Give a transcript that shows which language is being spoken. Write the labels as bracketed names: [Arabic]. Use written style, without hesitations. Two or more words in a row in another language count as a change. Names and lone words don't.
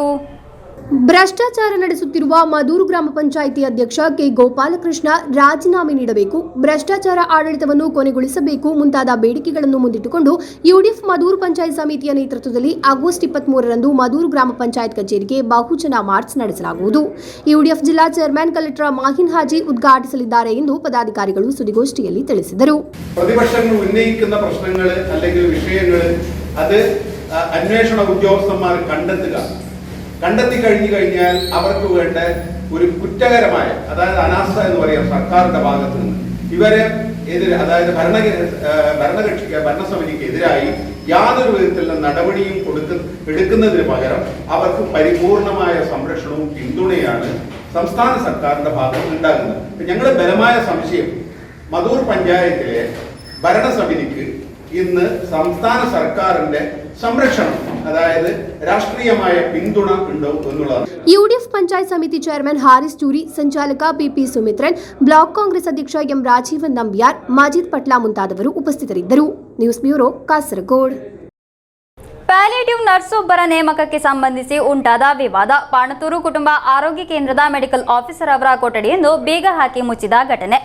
[Kannada] ಭ್ರಷ್ಟಾಚಾರ ನಡೆಸುತ್ತಿರುವ ಮದೂರು ಗ್ರಾಮ ಪಂಚಾಯಿತಿ ಅಧ್ಯಕ್ಷ ಕೆ ಗೋಪಾಲಕೃಷ್ಣ ರಾಜೀನಾಮೆ ನೀಡಬೇಕು, ಭ್ರಷ್ಟಾಚಾರ ಆಡಳಿತವನ್ನು ಕೊನೆಗೊಳಿಸಬೇಕು ಮುಂತಾದ ಬೇಡಿಕೆಗಳನ್ನು ಮುಂದಿಟ್ಟುಕೊಂಡು ಯುಡಿಎಫ್ ಮದೂರು ಪಂಚಾಯತ್ ಸಮಿತಿಯ ನೇತೃತ್ವದಲ್ಲಿ ಆಗಸ್ಟ್ 23ರಂದು ಮದೂರು ಗ್ರಾಮ ಪಂಚಾಯತ್ ಕಚೇರಿಗೆ ಬಹುಜನ ಮಾರ್ಚ್ ನಡೆಸಲಾಗುವುದು. ಯುಡಿಎಫ್ ಜಿಲ್ಲಾ ಚೇರ್ಮನ್ ಕಲೆಕ್ಟರ್ ಮಾಹಿನ್ ಹಾಜಿ ಉದ್ಘಾಟಿಸಲಿದ್ದಾರೆ ಎಂದು ಪದಾಧಿಕಾರಿಗಳು ಸುದ್ದಿಗೋಷ್ಠಿಯಲ್ಲಿ ತಿಳಿಸಿದರು. [Malayalam] പ്രതിപക്ഷങ്ങൾ ഉന്നയിക്കുന്ന പ്രശ്നങ്ങൾ അല്ലെങ്കിൽ വിഷയങ്ങൾ അത് അന്വേഷണ ഉദ്യോഗസ്ഥന്മാർ കണ്ടെത്തി കഴിഞ്ഞാൽ അവർക്ക് വേണ്ട ഒരു കുറ്റകരമായ, അതായത് അനാസ്ഥ എന്ന് പറയാം സർക്കാരിന്റെ ഭാഗത്ത് നിന്ന് ഇവരെ എതിരെ, അതായത് ഭരണസമിതിക്ക് എതിരായി യാതൊരു വിധത്തിലുള്ള നടപടിയും എടുക്കുന്നതിന് പകരം അവർക്ക് പരിപൂർണമായ സംരക്ഷണവും പിന്തുണയാണ് സംസ്ഥാന സർക്കാരിന്റെ ഭാഗത്ത് ഉണ്ടാകുന്നത്. ഞങ്ങളുടെ ബലമായ സംശയം മദൂർ പഞ്ചായത്തിലെ ഭരണസമിതിക്ക് ഇന്ന് സംസ്ഥാന സർക്കാരിന്റെ സംരക്ഷണം, അതായത് രാഷ്ട്രീയമായ പിന്തുണ ഉണ്ടോ എന്നുള്ളതാണ്. [Kannada] ಯುಡಿಎಫ್ ಪಂಚಾಯತ್ ಸಮಿತಿ ಚೇರ್ಮನ್ ಹಾರಿಸ್ ಚೂರಿ, ಸಂಚಾಲಕ ಪಿಪಿ ಸುಮಿತ್ರನ್, ಬ್ಲಾಕ್ ಕಾಂಗ್ರೆಸ್ ಅಧ್ಯಕ್ಷ ಎಂ ರಾಜೀವನ್ ನಂಬಿಯಾರ್, ಮಾಜಿದ್ ಪಟ್ಲಾ ಮುಂತಾದವರು ಉಪಸ್ಥಿತರಿದ್ದರು. ನ್ಯೂಸ್ ಬ್ಯೂರೋ, ಕಾಸರಗೋಡು. ಪ್ಯಾಲೇಟಿವ್ ನರ್ಸ್ ಒಬ್ಬರ ನೇಮಕಕ್ಕೆ ಸಂಬಂಧಿಸಿ ಉಂಟಾದ ವಿವಾದ, ಪಾಣತ್ತೂರು ಕುಟುಂಬ ಆರೋಗ್ಯ ಕೇಂದ್ರದ ಮೆಡಿಕಲ್ ಆಫೀಸರ್ ಅವರ ಕೊಠಡಿಯನ್ನು ಬೀಗ ಹಾಕಿ ಮುಚ್ಚಿದ ಘಟನೆ.